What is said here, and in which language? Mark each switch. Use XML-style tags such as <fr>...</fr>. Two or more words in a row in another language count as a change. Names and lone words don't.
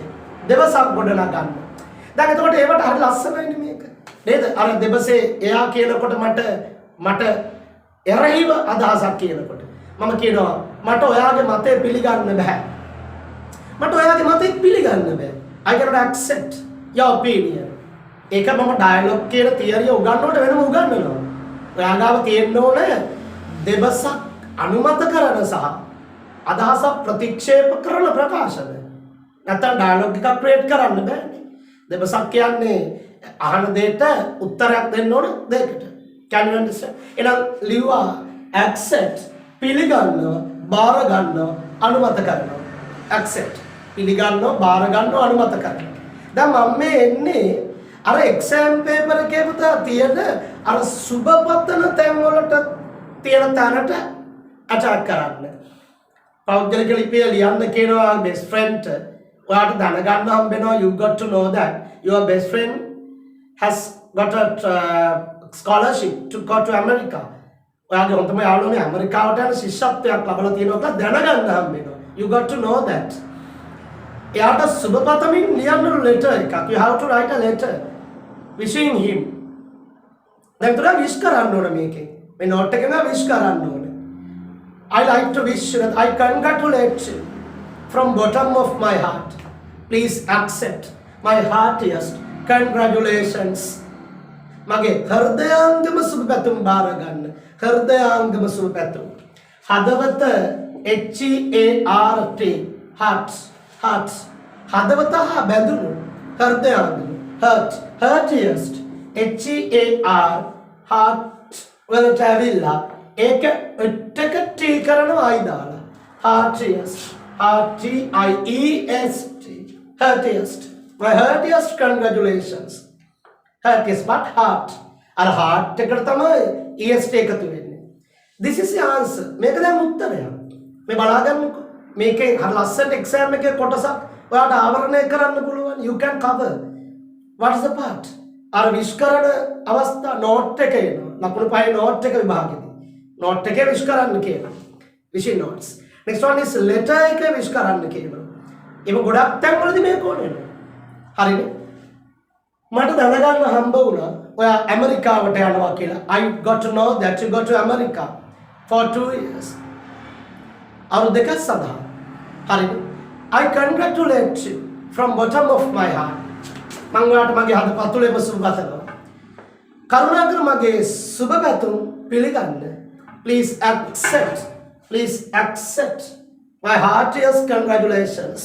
<si>දෙබසක් ගොඩනගා ගන්න. දැන් එතකොට ඒවට හරි ලස්සනයිනේ මේක. නේද? අර දෙබසේ එයා කියනකොට මට එරෙහිව අදහසක් කියනකොට මම කියනවා මට ඔයාගේ මතය පිළිගන්න බෑ. මට ඔයාගේ මතය පිළිගන්න බෑ.</si> <en>I cannot accept your opinion.</en> <si>ඒක මම ඩයලොග් කියන තියරිය උගන්වනකොට වෙනම උගන්වනවා. ඔයාගාව තියෙන්න ඕනේ දෙබසක් අනුමත කරන සහ අදහසක් ප්‍රතික්ෂේප කරන ප්‍රකාශන. නැත්නම් ඩයලොග් එකක් ක්‍රියේට් කරන්න බෑනේ. දෙබසක් කියන්නේ අහන දෙයට උත්තරයක් දෙන්න ඕන දෙයකට.</si> <en>Can you understand?</en> <si>එහෙනම් ලිව්වා accept පිළිගන්නවා, බාර ගන්නවා, අනුමත කරනවා. accept පිළිගන්නවා, බාර ගන්නවා, අනුමත කරනවා. දැන් මම මේ එන්නේ අර</si> <en>exam paper</en> <si>එකේ පුතා තියෙන අර සුබපතන තැන් වලට තියෙන තැනට අටැක් කරන්න. පෞද්ගලික ලිපිය ලියන්න කියනවා</si> <en>best friend</en> <si>ඔයාට දැනගන්න හම්බෙනවා</si> <en>you got to know that your best friend has got a scholarship to go to America.</en> <si>ඔයාගේ හොඳම යාළුවා මේ ඇමරිකාවට යන ශිෂ්‍යත්වයක් ලබලා තියෙනවා කියලා දැනගන්න හම්බෙනවා.</si> <en>You got to know that.</en> <si>එයාට සුබපතමින් ලියන්න letter එකක්.</si> <en>You have to write a letter wishing him.</en> <si>දැන් තුලා wish කරන්න ඕන මේකේ. මේ note එකෙන් wish කරන්න ඕන.</si> <en>I like to wish you that I congratulate you from bottom of my heart. Please accept my heartiest congratulations.</en> <si>මගේ හෘදයාංගම සුබ පැතුම් බාර ගන්න. හෘදයාංගම සුබ පැතුම්. හදවත</si> <en>HEART heart heart</en> <si>හදවත හා බැඳුණු හෘදයාංගම</si> <en>heart heartiest HEAR heart</en> <si>වලට ඇවිල්ලා ඒක එට්ටක ටී කරනවා අයි දාලා</si> <en>heartiest HEIEST heartiest my heartiest congratulations. Heartiest but heart</en> <si>අර heart එකට තමයි EST එකතු වෙන්නේ.</si> <en>This is the answer.</en> <si>මේක දැන් උත්තරය. මේ බලා ගන්නකො. මේකේ හරි ලස්සනට exam එකේ කොටසක් ඔයාලට ආවරණය කරන්න පුළුවන්.</si> <en>You can cover. What is the part?</en> <si>අර විශ් කරන අවස්ථා note එක එනවා. ලකුණු 5 note එක විභාගෙදී. note එකේ විශ් කරන්න කියනවා.</si> <en>wishing notes. Next one is letter</en> <si>එකේ විශ් කරන්න කියනවා. ඒක ගොඩක් තැන්වලදී මේක ඕනේ. හරිනේ. මට දැනගන්න හම්බ වුණා ඔයා ඇමරිකාවට යනවා කියලා.</si> <en>I got to know that you go to America for 2 years.</en> <si>අවුරුදු දෙකක් සඳහා. හරිද?</si> <en>I congratulate you from bottom of my heart.</en> <si>මම ඔයාලට මගේ හදපතුලේම සුබ පතනවා. කරුණාකර මගේ සුබ පැතුම් පිළිගන්න.</si> <en>Please accept my heartiest congratulations.</en>